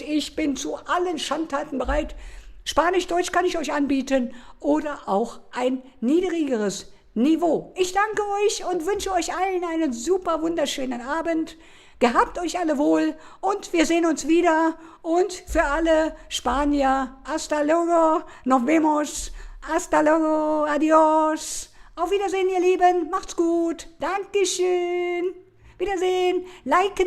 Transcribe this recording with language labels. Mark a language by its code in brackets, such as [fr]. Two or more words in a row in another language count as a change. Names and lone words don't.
[de] Ich bin zu allen Schandtaten bereit. Spanisch, Deutsch kann ich euch anbieten oder auch ein niedrigeres Niveau. Ich danke euch und wünsche euch allen einen super wunderschönen Abend. Gehabt euch alle wohl und wir sehen uns wieder. Und für alle Spanier, [es] hasta luego, nos vemos, hasta luego, adios. [de] Auf Wiedersehen, ihr Lieben, macht's gut, Dankeschön, Wiedersehen, like nicht.